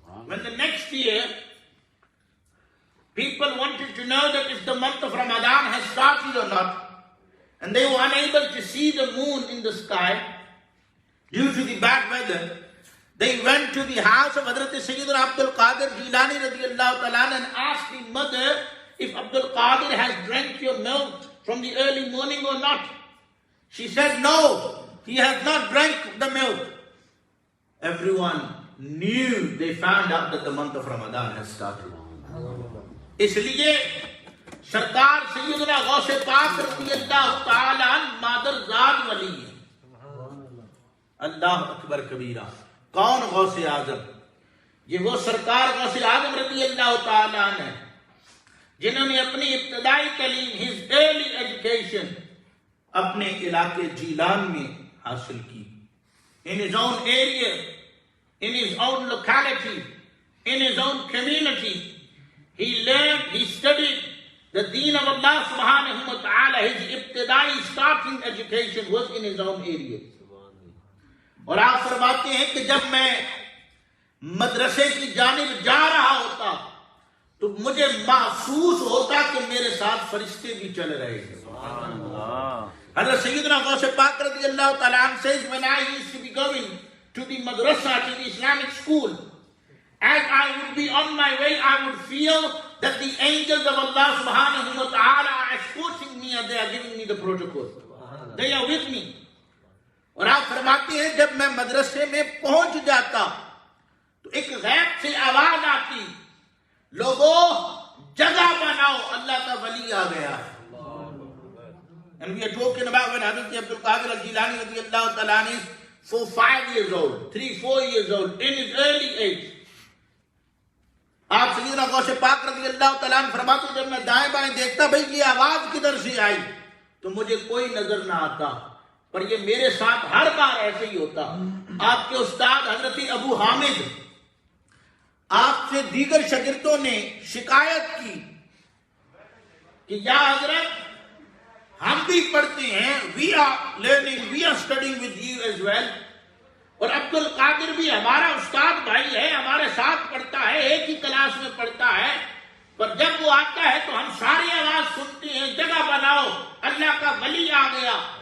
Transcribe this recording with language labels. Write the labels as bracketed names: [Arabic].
[English] When the next year people wanted to know that if the month of Ramadan has started or not, and they were unable to see the moon in the sky due to the bad weather, they went to the house of Hazrat Sayyidina Abdul Qadir Jilani radiyallahu ta'ala and asked the mother if Abdul Qadir has drank your milk from the early morning or not. She said, no, he has not drank the milk. Everyone knew, they found out that the month of Ramadan has started. [Urdu] اس لیے سرکار سیدنا غوث پاک رضی اللہ تعالی عنہ مادر زاد ولی ہیں۔ اللہ اکبر کبیرہ۔ کون غوث اعظم؟ یہ وہ سرکار غوث اعظم رضی اللہ تعالی عنہ ہیں جنہوں نے اپنی ابتدائی تعلیم، [English] his early education، اپنے علاقے Jilan میں حاصل کی۔ In his own area, in his own locality, in his own community, he learned, he studied the deen of Allah subhanahu wa ta'ala. His ibtidai starting education was in his own area. [Urdu] اور آپ فرماتے ہیں کہ جب میں مدرسے کی جانب جا رہا ہوتا تو مجھے محسوس ہوتا کہ میرے ساتھ فرشتے بھی چل رہے ہیں۔ [English] حضرت سیدنا غوث پاک رضی اللہ تعالیٰ عنہ says, when I used to be going to the madrasa, to the Islamic school, as I would be on my way, I would feel that the angels of Allah subhanahu wa ta'ala are escorting me and they are giving me the protocol. They are with me. [Urdu] اور آپ فرماتے ہیں جب میں مدرسے میں پہنچ جاتا تو ایک غیب سے آواز آتی، لوگوں جگہ بناؤ، اللہ کا ولی آ گیا ہے۔ [English] And we are talking about when Hazrat Abdul Qadir al-Jilani radiyallahu ta'ala anhu is 4-5 years old, 3-4 years old, in his early age. [Urdu] آپ سیدنا غوث پاک رضی اللہ تعالیٰ عنہ فرماتے ہیں جب میں دائیں بائیں دیکھتا بھئی یہ آواز کدھر سے آئی تو مجھے کوئی نظر نہ آتا، پر یہ میرے ساتھ ہر بار ایسے ہی ہوتا. آپ کے استاد حضرت ابو حامد آپ سے دیگر شاگردوں نے شکایت کی کہ یا حضرت ہم بھی پڑھتے ہیں، [English] we are learning, we are studying with you as well، [Urdu] اور عبد القادر بھی ہمارا استاد بھائی ہے، ہمارے ساتھ پڑھتا ہے، ایک ہی کلاس میں پڑھتا ہے، پر جب وہ آتا ہے تو ہم ساری آواز سنتے ہیں جگہ بناؤ اللہ کا ولی آ گیا.